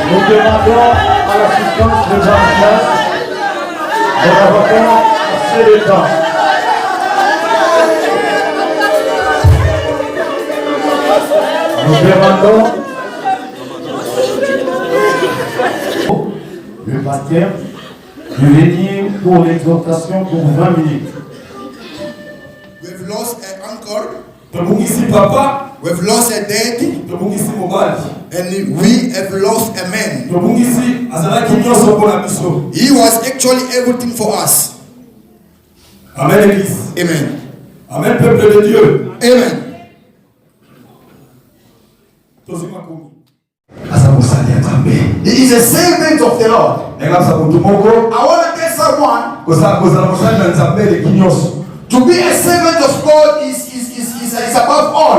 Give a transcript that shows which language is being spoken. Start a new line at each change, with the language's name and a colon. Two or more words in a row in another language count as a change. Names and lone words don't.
French: demandons à l'assistance de Jean-Michel de l'avocat assez de temps. Nous demandons le pasteur de venir pour l'exhortation pour 20 minutes.
English: We've lost an uncle.
Lingala: Tobungisi papa.
English: We've lost a dad.
Lingala: Tobungisi mobali.
English: And we have lost a man.
Lingala: Tobungisi azalaki nyonso mpona biso.
English: He was actually everything for us.
French: Amen église. Amen. Amen peuple de Dieu. Amen.
English: He is a servant of the Lord. I want to tell someone to be a servant of God is above all.